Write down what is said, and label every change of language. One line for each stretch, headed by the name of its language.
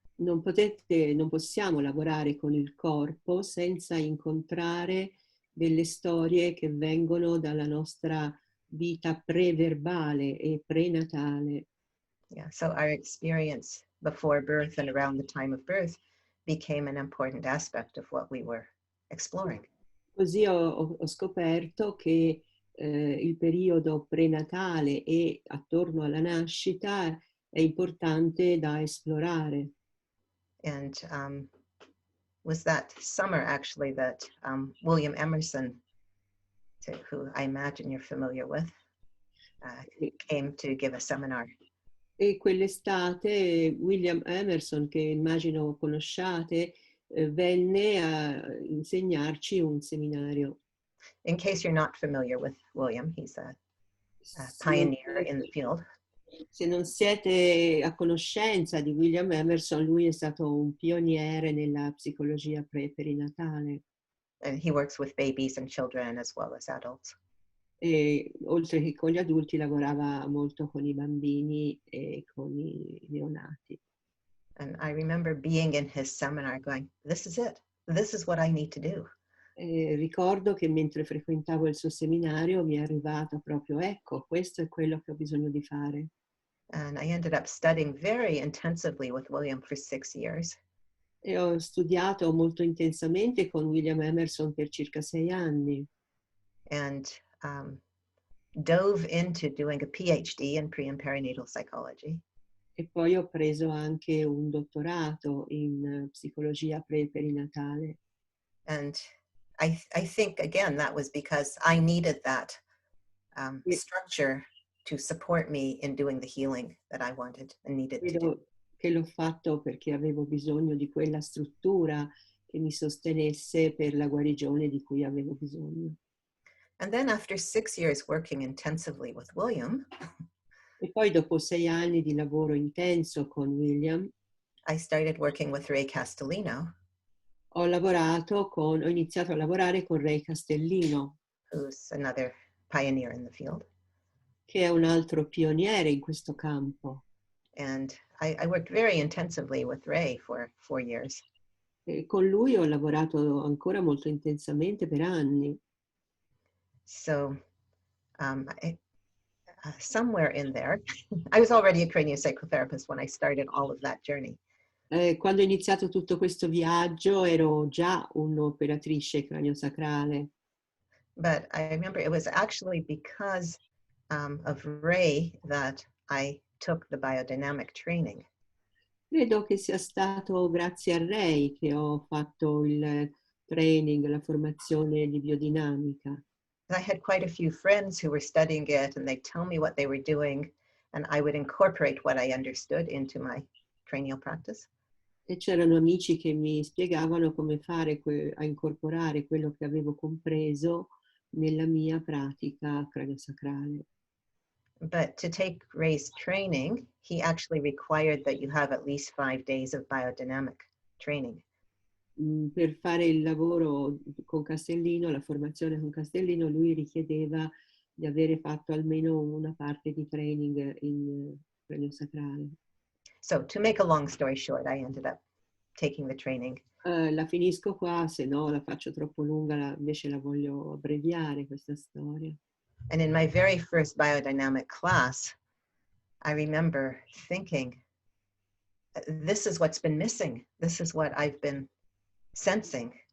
Italian: Non possiamo lavorare con il corpo senza incontrare delle storie che vengono dalla nostra vita preverbale e prenatale.
English: Yeah, so our experience before birth and around the time of birth became an important aspect of what we were exploring.
Italian: Così ho scoperto che il periodo prenatale e attorno alla nascita è importante da esplorare.
English: And was that summer actually that William Emerson, who I imagine you're familiar with, came to give a seminar.
Italian: E quell'estate William Emerson, che immagino conosciate, venne a insegnarci un seminario.
English: In case you're not familiar with William, he's a
Italian: Se non
English: pioneer in the field.
Italian: Se non siete a conoscenza di William Emerson, lui è stato un pioniere nella psicologia pre-perinatale.
English: And he works with babies and children as well as adults.
Italian: E oltre che con gli adulti lavorava molto con i bambini e con i neonati.
English: And I remember being in his seminar going, this is it. This is what I need to do.
Italian: Ricordo che mentre frequentavo il suo seminario mi è arrivato proprio, ecco, questo è quello che ho bisogno di fare.
English: And I ended up studying very intensively with William for 6 years.
Italian: E ho studiato molto intensamente con William Emerson per circa 6 anni.
English: And dove into doing a PhD in pre and perinatal psychology.
Italian: E poi ho preso anche un dottorato in psicologia pre-perinatale.
English: And I think, again, that was because I needed that structure to support me in doing the healing that I wanted and needed to do.
Italian: Credo che l'ho fatto perché avevo bisogno di quella struttura che mi sostenesse per la guarigione di cui avevo bisogno.
English: And then after 6 years working intensively with William,
Italian: E poi dopo 6 anni di lavoro intenso con William,
English: I started working with Ray Castellino,
Italian: ho iniziato a lavorare con Ray Castellino,
English: who's another pioneer in the field.
Italian: che è un altro pioniere in questo campo.
English: And I worked very intensively with Ray for 4 years.
Italian: E con lui ho lavorato ancora molto intensamente per anni.
English: So somewhere in there, I was already a craniopsychotherapist when I started all of that journey.
Italian: Quando ho iniziato tutto questo viaggio ero già un'operatrice craniosacrale.
English: But I remember it was actually because of Ray that I took the biodynamic training.
Italian: Credo che sia stato grazie a Ray che ho fatto il training, la formazione di biodinamica.
English: I had quite a few friends who were studying it, and they'd tell me what they were doing, and I would incorporate what I understood into my cranial practice.
Italian: E c'erano amici che mi spiegavano come fare a incorporare quello che avevo compreso nella mia pratica craniosacrale.
English: But to take Ray's training, he actually required that you have at least 5 days of biodynamic training.
Italian: Per fare il lavoro con Castellino, la formazione con Castellino, lui richiedeva di avere fatto almeno una parte di training in craniosacrale.
English: So to make a long story short, I ended up taking the training.
Italian: La finisco qua, se no la faccio troppo lunga, invece la voglio abbreviare questa storia.
English: And in my very first biodynamic class, I remember thinking, this is what's been missing. This is what I've been sensing.